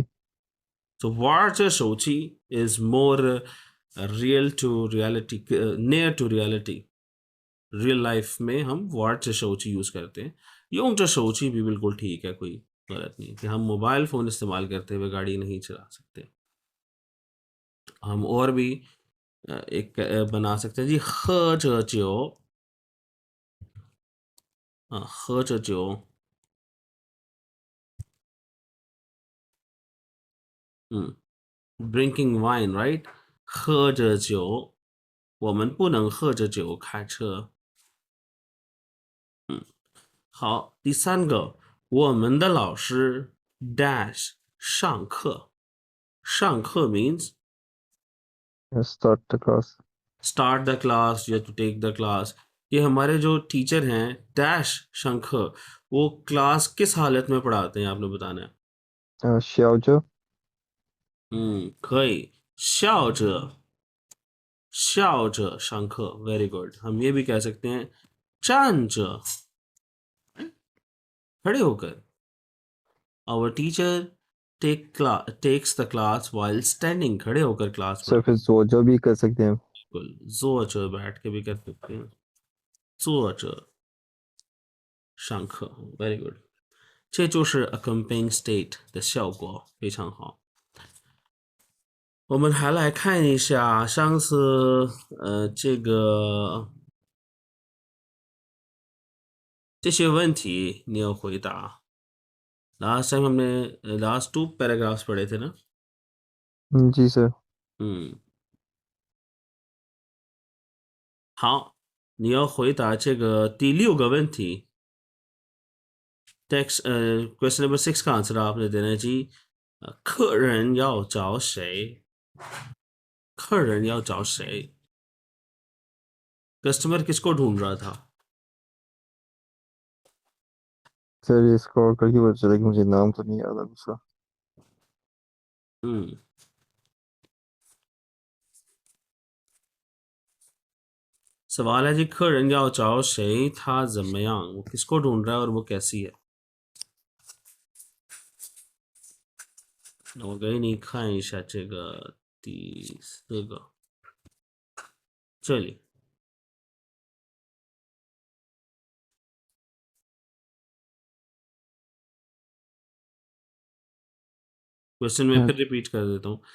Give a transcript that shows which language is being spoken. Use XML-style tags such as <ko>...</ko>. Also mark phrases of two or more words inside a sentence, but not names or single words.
<en>तो</en> <zh>玩着手机</zh> <en>is more real to reality, near to reality. real life</en> <hi>में हम</hi> <zh>玩着手机</zh> <hi>यूज करते हैं।</hi> <zh>用着手机</zh> <hi>भी बिल्कुल ठीक है, कोई गलत नहीं कि हम</hi> <en>mobile phone</en> <hi>इस्तेमाल करते हुए गाड़ी नहीं चला सकते। हम और भी एक बना सकते हैं जी,</hi> <zh>喝着酒 喝着酒</zh> <en>drinking wine, right?</en> <zh>喝着酒，我们不能喝着酒开车。好，第三个，我们的老师 dash 上课。上课 means</zh> <en>start the class. start the class</en> <hi>या</hi> <en>to take the class.</en> <hi>ये हमारे जो टीचर हैं डैश शंख, वो क्लास किस हालत में पढ़ाते हैं आपने बताना है।</hi> <zh>笑着可以笑着上课 ，</zh> <en>very good।</en> <hi>हम ये भी कह सकते हैं</hi> <zh>站着</zh> <hi>खड़े होकर।</hi> <en>Our teacher takes the class while standing,</en> <hi>खड़े होकर क्लास सर पढ़ाते फिर सो जो भी कर सकते हैं। हैं। बिल्कुल, 坐着 बैठ के भी कर सकते हैं，</hi> <zh>坐着上课 ，</zh> <en>very good。</en> <zh>这就是</zh> <en>accompanying state</en> <zh>的效果，非常好。我们还来看一下上次这些问题，你要回答。</zh> <en>last time</en> <hi>हमने</hi> <en>last 2 paragraphs</en> <hi>पढ़े थे ना। जी सर।</hi> <zh>好，你要回答这个第6个问题。</zh> <en>text question number 6</en> <hi>का आंसर आपने देना है जी।</hi> <zh>客人要找谁？客人要找谁？</zh> <hi>कस्टमर किसको ढूंढ रहा था? सर ये स्क्रॉल करके पता चला कि मुझे नाम तो नहीं याद है दूसरा। हम्म सवाल है जी</hi> <zh>客人要找谁他怎么样</zh> <hi>वो किसको ढूंढ रहा है और वो कैसी है।</hi> <zh>那我给你看一下这个第4个，这里</zh> <hi>क्वेश्चन में फिर रिपीट कर देता हूँ।</hi>